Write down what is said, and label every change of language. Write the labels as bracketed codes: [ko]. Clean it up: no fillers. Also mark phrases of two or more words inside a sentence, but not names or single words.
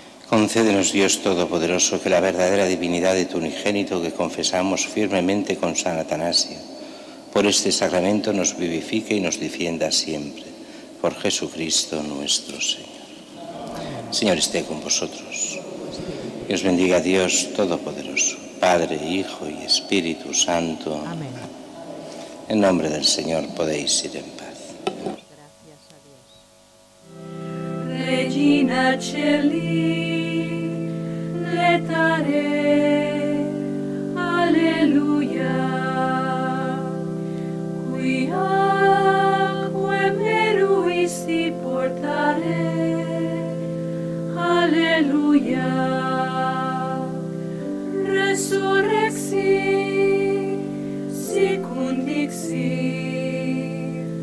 [es] Concédenos, Dios Todopoderoso, que la verdadera divinidad de tu unigénito, que confesamos firmemente con San Atanasio, por este sacramento nos vivifique y nos defienda siempre. Por Jesucristo nuestro Señor. Señor esté con vosotros. Que os bendiga Dios Todopoderoso, Padre, Hijo y Espíritu Santo. Amén. En nombre del Señor podéis ir en paz. [la] Regina Celi, letare, alleluia, quiaque meruisti portare, alleluia, resurrexi, sicut dixi,